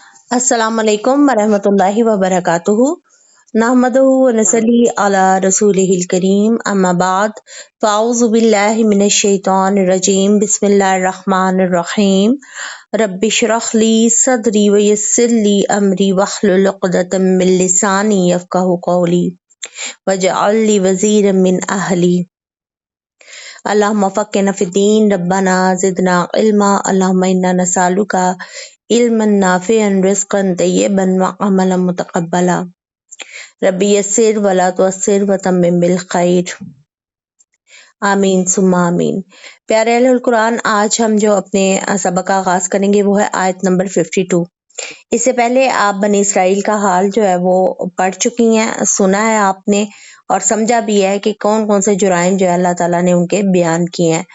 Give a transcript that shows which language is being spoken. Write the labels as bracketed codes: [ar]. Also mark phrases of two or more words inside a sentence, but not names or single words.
[ar] السلام عليكم ورحمة الله وبركاته نحمده ونصلي على رسوله الكريم أما بعد فأعوذ بالله من الشيطان الرجيم بسم الله الرحمن الرحيم رب اشرح لي صدري ويسر لي أمري واحلل عقدة من لساني يفقهوا قولي واجعل لي وزيرا من أهلي اللهم فقهنا في الدين ربنا زدنا علما اللهم إنا نسألك علما نافعا رزقا طيبا وعملا متقبلا رب يسر ولا تعسر وتمم بالخير آمين ثم آمين. [ur] پیارے اہل القرآن، آج ہم جو اپنے سبق کا آغاز کریں گے وہ ہے آیت نمبر 52. اس سے پہلے آپ بنی اسرائیل کا حال جو ہے وہ پڑھ چکی ہیں، سنا ہے آپ نے اور سمجھا بھی ہے کہ کون کون سے جرائم جو ہے اللہ تعالیٰ نے ان کے بیان کیے ہیں.